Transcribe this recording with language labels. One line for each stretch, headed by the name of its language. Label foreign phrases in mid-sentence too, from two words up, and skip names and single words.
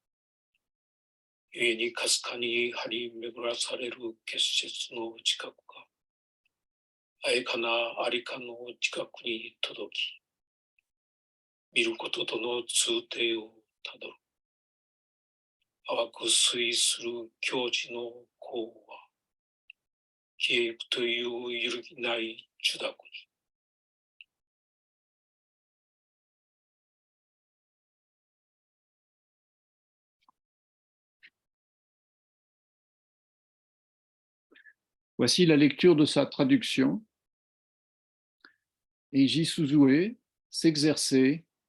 Japanese: 故にかすかに張り巡らされる結節の近くが、あえかなありかの近くに届き、見ることとの通底をたどる。淡く推移する教示の項は、消えゆくという揺るぎない受諾に。
French: Voici la lecture de sa traduction. Eiji Suzue, s'exercer.